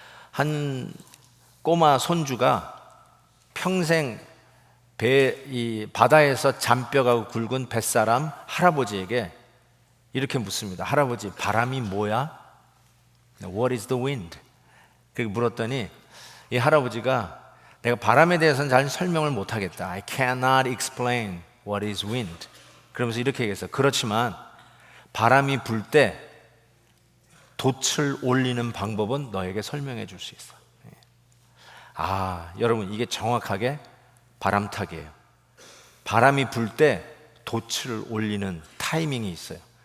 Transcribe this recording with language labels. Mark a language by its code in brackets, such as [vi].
[ko] 한 꼬마 손주가 평생 이 바다에서 잔뼈가 굵은 뱃사람 할아버지에게 이렇게 묻습니다. 할아버지, 바람이 뭐야? [en] What is the wind? [ko] 그렇게 물었더니 이 할아버지가 내가 바람에 대해서는 잘 설명을 못하겠다. [en] I cannot explain what is wind. [ko] 그러면서 이렇게 얘기했어요. 그렇지만 바람이 불 때 돛을 올리는 방법은 너에게 설명해 줄 수 있어. 여러분, 이게 정확하게 바람타기예요. 바람이 불 때 돛을 올리는 타이밍이 있어요.